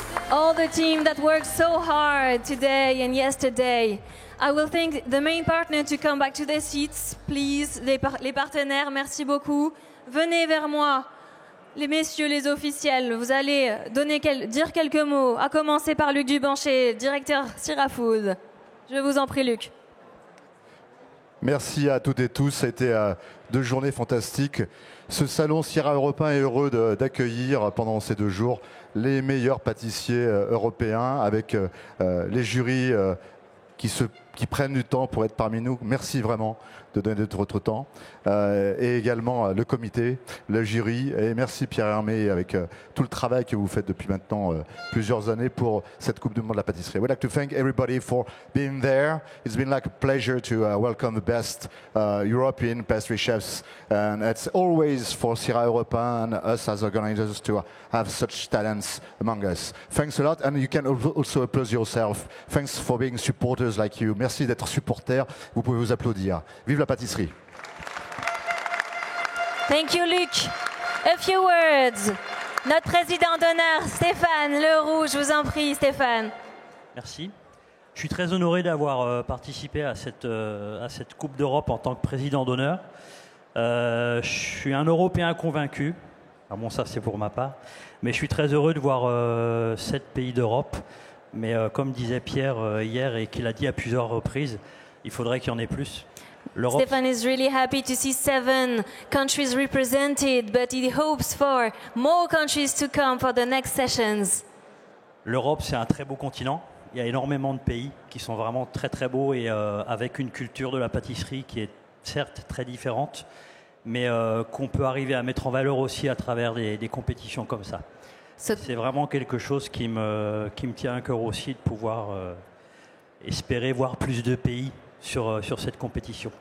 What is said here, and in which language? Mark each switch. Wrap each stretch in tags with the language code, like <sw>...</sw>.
<en>All the team that worked so hard today and yesterday. I will thank the main partner to come back to their seats, please.</en> <fr>Les partenaires, merci beaucoup. Venez vers moi. Les messieurs, les officiels, vous allez dire quelques mots, à commencer par Luc Dubanché, directeur CIRA Food. Je vous en prie, Luc. Merci à toutes et tous, ça a été 2 journées fantastiques. Ce salon CIRA européen est heureux d'accueillir pendant ces 2 jours les meilleurs pâtissiers européens avec les jurys qui prennent du temps pour être parmi nous. Merci vraiment de donner de votre temps. Et également le comité, le jury. Et merci Pierre Hermé avec tout le travail que vous faites depuis maintenant plusieurs années pour cette Coupe du Monde de la pâtisserie.</fr> <en>We'd like to thank everybody for being there. It's been like a pleasure to welcome the best European pastry chefs. And it's always for CIRA Europa and us as organizers to have such talents among us. Thanks a lot. And you can also applaud yourself. Thanks for being supporters like you.</en> <fr>Merci d'être supporters. Vous pouvez vous applaudir. Vive la pâtisserie.</fr> <en>Thank you, Luc. A few words.</en> <fr>Notre président d'honneur, Stéphane Leroux, je vous en prie, Stéphane. Merci. Je suis très honoré d'avoir participé à cette Coupe d'Europe en tant que président d'honneur. Je suis un Européen convaincu. Alors bon, ça c'est pour ma part. Mais je suis très heureux de voir 7 pays d'Europe. Mais comme disait Pierre hier et qu'il a dit à plusieurs reprises, il faudrait qu'il y en ait plus.</fr> <en>Stefan is really happy to see 7 countries represented, but he hopes for more countries to come for the next sessions.</en> <fr>L'Europe, c'est un très beau continent. Il y a énormément de pays qui sont vraiment très très beaux et avec une culture de la pâtisserie qui est certes très différente, mais qu'on peut arriver à mettre en valeur aussi à travers des compétitions comme ça. C'est vraiment quelque chose qui me tient à cœur aussi de pouvoir espérer voir plus de pays sur cette compétition.</fr>